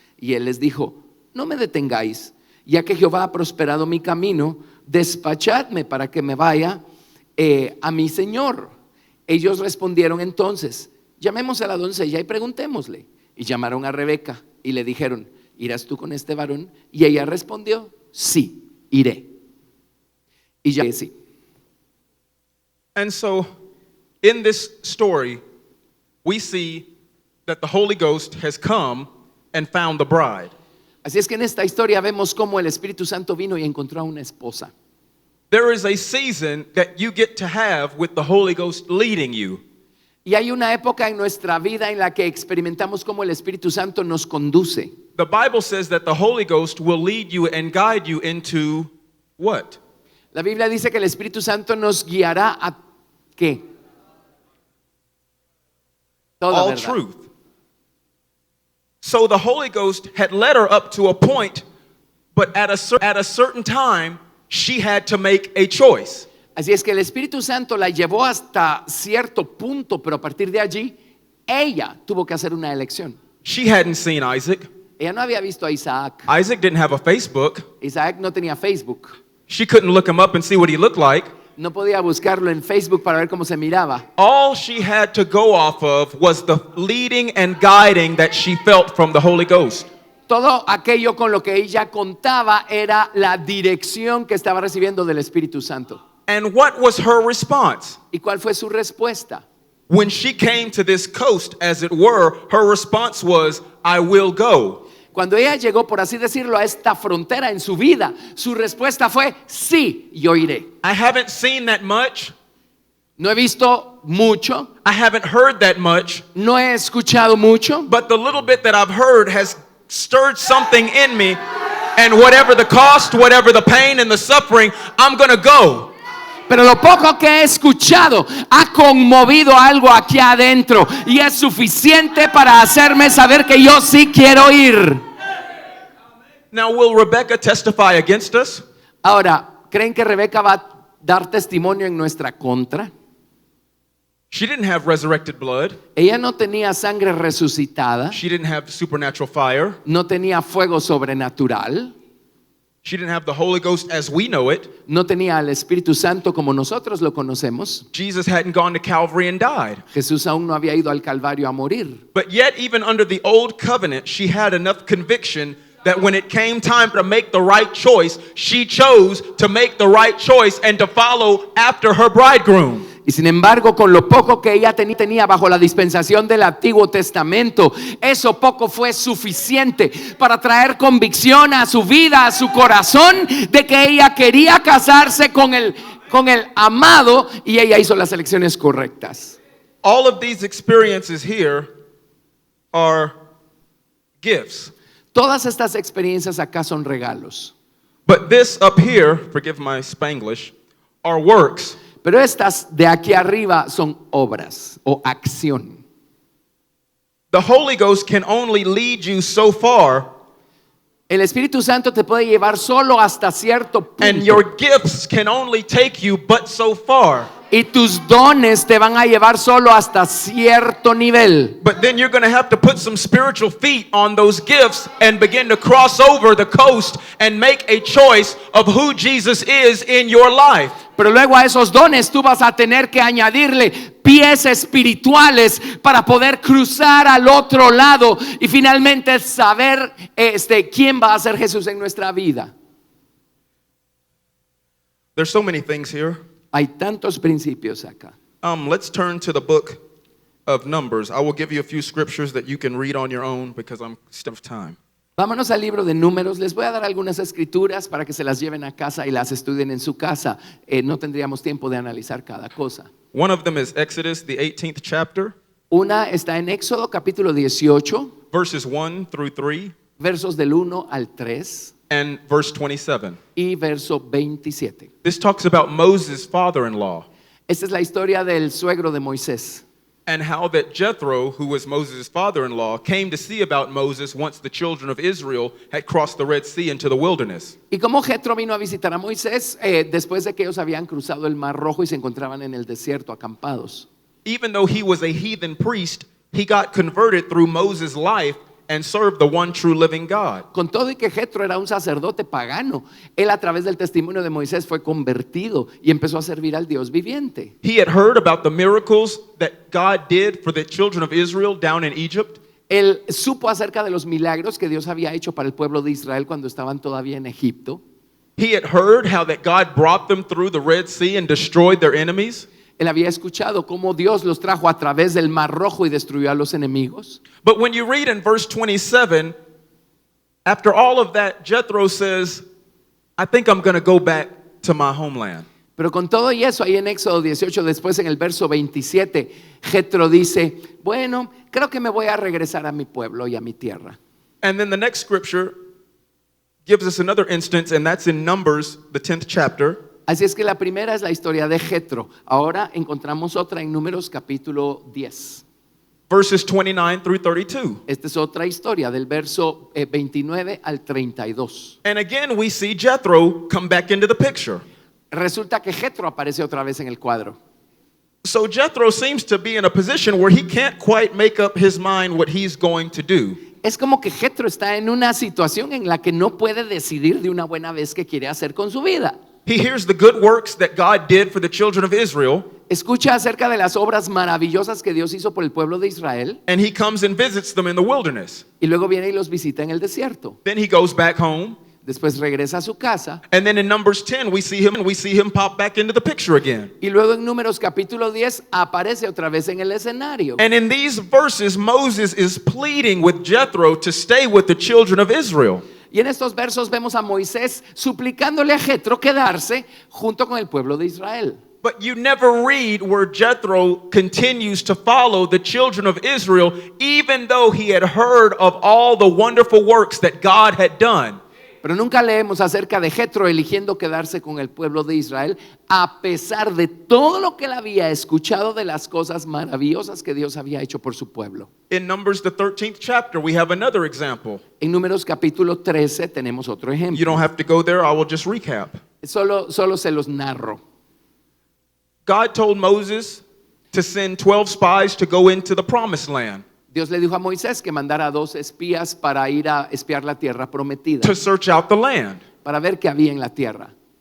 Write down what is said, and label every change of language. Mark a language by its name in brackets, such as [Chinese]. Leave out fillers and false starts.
[Spanish] Y él les dijo, no me detengáis, ya que Jehová ha prosperado mi camino, despachadme para que me vaya a mi señor. Ellos respondieron entonces, llamemos a la doncella y preguntémosle. Y llamaron a Rebeca y le dijeron, ¿irás tú con este varón? Y ella respondió, sí, iré. Y ya sí. [English] And so, in this story, we see that the Holy Ghost has come and found the bride. [Spanish] Así es que en esta historia vemos cómo el Espíritu Santo vino y encontró a una esposa. [English] There is a season that you get to have with the Holy Ghost leading you. [Spanish] Y hay una época en nuestra vida en la que experimentamos cómo el Espíritu Santo nos conduce. [English] The Bible says that the Holy Ghost will lead you and guide you into what? [Spanish] La Biblia dice que el Espíritu Santo nos guiará a ¿qué? Toda [English] All [Spanish] verdad. [English] truth. So the Holy Ghost had led her up to a point, but at a certain time, she had to make a choice. [Spanish] Así es que el Espíritu Santo la llevó hasta cierto punto, pero a partir de allí, ella tuvo que hacer una elección. [English] She hadn't seen Isaac. [Spanish] Ella no había visto a Isaac. [English] Isaac didn't have a Facebook. [Spanish] Isaac no tenía Facebook. [English] She couldn't look him up and see what he looked like. [Spanish] No podía buscarlo en Facebook para ver cómo se miraba. [English] All she had to go off of was the leading and guiding that she felt from the Holy Ghost. [Spanish] Todo aquello con lo que ella contaba era la dirección que estaba recibiendo del Espíritu Santo. [English] And what was her response? [Spanish] ¿Y cuál fue su respuesta? [English] When she came to this coast, as it were, her response was, I will go. [Spanish] Cuando ella llegó, por así decirlo, a esta frontera en su vida, su respuesta fue, sí, yo iré. [English] I haven't seen that much. [Spanish] No he visto mucho, [English] I haven't heard that much. [Spanish] no he escuchado mucho, [English] But the little bit that I've heard has stirred something in me. And whatever the cost, whatever the pain and the suffering, I'm going to go. [Spanish] pero lo poco que he escuchado ha conmovido algo aquí adentro y es suficiente para hacerme saber que yo sí quiero ir. [English] Now, will Rebecca testify against us? [Spanish] Ahora, ¿creen que Rebeca va a dar testimonio en nuestra contra? [English] She didn't have resurrected blood. [Spanish] Ella no tenía sangre resucitada, [English] She didn't have supernatural fire. [Spanish] no tenía fuego sobrenatural, [English] She didn't have the Holy Ghost as we know it. [Spanish] no tenía al Espíritu Santo como nosotros lo conocemos. [English] Jesus hadn't gone to Calvary and died. [Spanish] Jesús aún no había ido al Calvario a morir. [English] But yet, even under the old covenant, she had enough conviction that when it came time to make the right choice, she chose to make the right choice and to follow after her bridegroom. [Spanish] Y sin embargo, con lo poco que ella tenía bajo la dispensación del Antiguo Testamento, eso poco fue suficiente para traer convicción a su vida, a su corazón, de que ella quería casarse con el amado, y ella hizo las elecciones correctas. [English] All of these experiences here are gifts. [Spanish] Todas estas experiencias acá son regalos, [English] But this up here, forgive my Spanglish, are works. [Spanish] pero estas de aquí arriba son obras o acción. [English] The Holy Ghost can only lead you so far, [Spanish] El Espíritu Santo te puede llevar solo hasta cierto punto. [English] and your gifts can only take you but so far. [Spanish] Y tus dones te van a llevar solo hasta cierto nivel. [English] But then you're going to have to put some spiritual feet on those gifts and begin to cross over the coast and make a choice of who Jesus is in your life. [Spanish] Pero luego a esos dones tú vas a tener que añadirle pies espirituales para poder cruzar al otro lado y finalmente saber quién va a ser Jesús en nuestra vida. [English] There's so many things here. [Spanish] Hay tantos principios acá. [English] Let's turn to the book of Numbers. I will give you a few scriptures that you can read on your own because I'm stiff of time. [Spanish] Vámonos al libro de Números. Les voy a dar algunas escrituras para que se las lleven a casa y las estudien en su casa. No tendríamos tiempo de analizar cada cosa. [English] One of them is Exodus, the 18th chapter, [Spanish] Una está en Éxodo capítulo 18, [English] verses 1 through 3, [Spanish] versos del 1 al 3 [English] and verse 27. [Spanish] y verso 27. [English] This talks about Moses' father-in-law [Spanish] Esta es la historia del suegro de Moisés. [English] and how that Jethro, who was Moses' father-in-law, came to see about Moses once the children of Israel had crossed the Red Sea into the wilderness. [Spanish] Y como Jetro vino a visitar a Moisés después de que ellos habían cruzado el Mar Rojo y se encontraban en el desierto acampados. [English] Even though he was a heathen priest, he got converted through Moses' life and served the one true living God. [Spanish] Con todo y que Jetro era un sacerdote pagano, él a través del testimonio de Moisés fue convertido y empezó a servir al Dios viviente. [English] He had heard about the miracles that God did for the children of Israel down in Egypt. [Spanish] Él supo acerca de los milagros que Dios había hecho para el pueblo de Israel cuando estaban todavía en Egipto. [English] He had heard how that God brought them through the Red Sea and destroyed their enemies. [Spanish] Él había escuchado cómo Dios los trajo a través del Mar Rojo y destruyó a los enemigos. [English] But when you read in verse 27, after all of that, Jethro says, I think I'm going to go back to my homeland. [Spanish] Pero con todo y eso, ahí en Éxodo 18, después en el verso 27, Jetro dice, bueno, creo que me voy a regresar a mi pueblo y a mi tierra. [English] And then the next scripture gives us another instance, and that's in Numbers, the 10th chapter. [Spanish] Así es que la primera es la historia de Jetro. Ahora encontramos otra en Números capítulo 10. [English] Verses 29 through 32. [Spanish] Esta es otra historia del verso 29 al 32. [English] And again, we see Jethro come back into the picture. [Spanish] Resulta que Jetro aparece otra vez en el cuadro. [English] So Jethro seems to be in a position where he can't quite make up his mind what he's going to do. [Spanish] Es como que Jetro está en una situación en la que no puede decidir de una buena vez qué quiere hacer con su vida. [English] He hears the good works that God did for the children of Israel, [Spanish] Escucha acerca de las obras maravillosas que Dios hizo por el pueblo de Israel [English] and he comes and visits them in the wilderness. [Spanish] y luego viene y los visita en el desierto. [English] Then he goes back home, [Spanish] Después regresa a su casa [English] and then in Numbers 10 we see him pop back into the picture again. [Spanish] y luego en Números capítulo 10 aparece otra vez en el escenario. [English] And in these verses Moses is pleading with Jethro to stay with the children of Israel. [Spanish] Y en estos versos vemos a Moisés suplicándole a Jetro quedarse junto con el pueblo de Israel. [English] But you never read where Jethro continues to follow the children of Israel, even though he had heard of all the wonderful works that God had done. [Spanish] Pero nunca leemos acerca de Jetro eligiendo quedarse con el pueblo de Israel a pesar de todo lo que él había escuchado de las cosas maravillosas que Dios había hecho por su pueblo. [English] In Numbers, the 13th chapter, we have another example. [Spanish] En Números capítulo 13 tenemos otro [English] You [Spanish] ejemplo. [English] don't have to go there, I will just recap. [Spanish] Solo se los narro. [English] God told Moses to send 12 spies to go into the promised land, [Spanish] Dios le dijo a Moisés que mandara a 2 espías para ir a espiar la tierra prometida, [English] to search out the land. [Spanish] para ver qué había en la tierra.